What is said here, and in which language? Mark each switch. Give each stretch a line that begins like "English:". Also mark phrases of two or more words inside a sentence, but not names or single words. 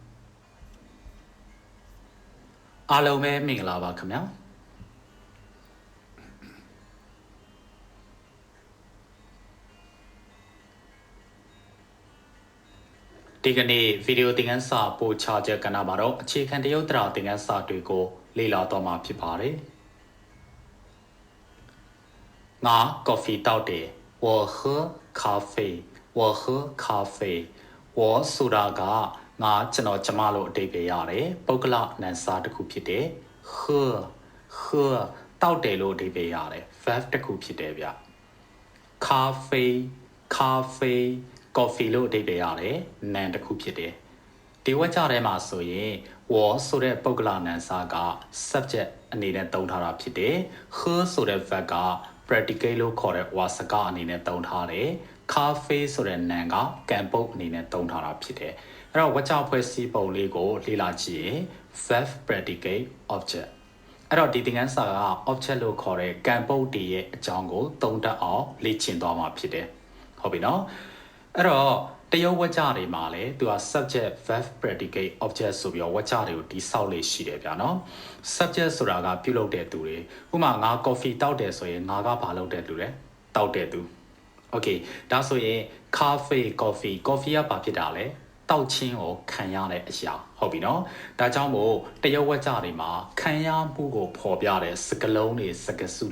Burmese: အားလုံးပဲမင်္ဂလာပါခင်ဗျာဒီကနေ့ဗီဒီယိုသင်ခန်းစာပို့ချချက်ကဏ္ဍမှာတော့အခြေခံတရုတ်တရာသင်ခန်းစာတွေကိုလေ့လာတော့မှာဖြစ်ပါတယ်ငါ coffee တောက်တယ်
Chinese: 我喝咖啡我喝咖啡
Burmese: 我ဆိုတာကငါကျွန်တော်ကျမလို့အဓိပ္ပာယ်ရတယ်ပုဂ္ဂလနံစာတစ်ခုဖြစ်တယ်喝တောက်တယ်လို့အဓိပ္ပာယ်ရတယ် verb တစ်ခုဖြစ်တယ်ဗျ咖啡 coffee လို့အဓိပ္ပာယ်ရတယ်နာမ်တစ်ခုဖြစ်တယ်ဒီဝါကျထဲမှာဆို ရင်ဝါဆိုတဲ့ပုဂ္ဂလနံစာက subject အနေနဲ့သုံးထားတာဖြစ်တယ်ဟဆိုတဲ့ verb က predicate လို့ခေါ်တဲ့ဝါစကားအနေနဲ့သုံးထားတယ်ကာဖေး ဆိုတဲ့နာမ်ကကံပုတ်အနေနဲ့သုံးထားတာဖြစ်တယ်အဲ့တော့ဝါကျဖွဲ့စည်းပုံလေးကိုလေ့လာကြည့်ရင်
English: verb predicate object
Burmese: အဲ့တော့ဒီသင်ခန်းစာက object လို့ခေါ်တဲ့ကံပုတ်တည်ရဲ့အကြောင်းကိုသုံးတတ်အောင်လေ့ကျင့်သွားမှာဖြစ်တယ်ဟုတ်ပြီနော်အဲ့တော့တရုတ်ဝါကျတွေမှာလည်းသူက
English: subject verb predicate object
Burmese: ဆိုပြီးတော့ဝါကျတွေကိုတိဆောက်လေရှိတယ်ဗျာနော် subject ဆိုတာကပြုလုပ်တဲ့သူတွေဥပမာငါ coffee တောက်တယ်ဆိုရင်ငါကဘာလုပ်တဲ့သူလဲတောက်တဲ့ သူ okay ဒါဆိုရင်
English: coffee coffee
Burmese: ကဘာဖြစ်တာလဲတောက်ချင်းကိုခံရတဲ့အရာဟုတ်ပြီနော်ဒါကြောင့်မို့တရုတ်ဝါကျတွေမှာခံရမှုကိုဖော်ပြတဲ့စကားလုံးတွေစကားစု